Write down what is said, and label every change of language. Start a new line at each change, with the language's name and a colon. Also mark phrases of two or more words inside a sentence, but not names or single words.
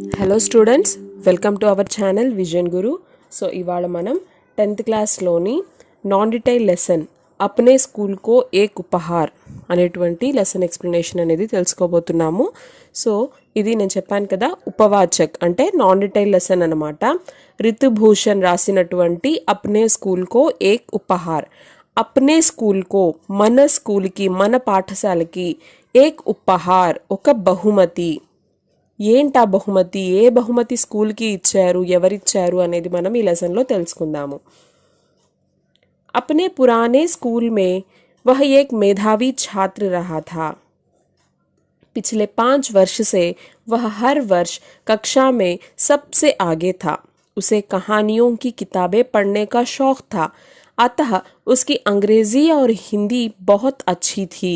English: hello students, welcome to our channel
Telugu: విజన్ గురు. సో ఇవాళ మనం 10th క్లాస్లోని
English: non detail lesson
Telugu: అప్నే స్కూల్ కో ఏక్ ఉపహార్ అనేటువంటి
English: lesson explanation
Telugu: అనేది తెలుసుకోబోతున్నాము. సో ఇది నేను చెప్పాను కదా, ఉపవాచక్ అంటే
English: non detail lesson
Telugu: అనమాట. రితుభూషణ్ రాసినటువంటి అప్నే స్కూల్ కో ఏక్ ఉపహార్.
Hindi: अपने स्कूल को,
Telugu: మన స్కూల్కి, మన పాఠశాలకి,
Hindi: एक उपहार
Telugu: ఒక బహుమతి. ఏంటా బహుమతి, ఏ బహుమతి స్కూల్కి ఇచ్చారు, ఎవరిచ్చారు అనేది మనం ఈ లెసన్లో తెలుసుకుందాము.
Hindi: अपने पुराने स्कूल में वह एक मेधावी छात्र रहा था. पिछले 5 वर्ष से वह हर वर्ष कक्षा में सबसे आगे था. उसे कहानियों की किताबें पढ़ने का शौक था, अतः उसकी अंग्रेजी और हिंदी बहुत अच्छी थी.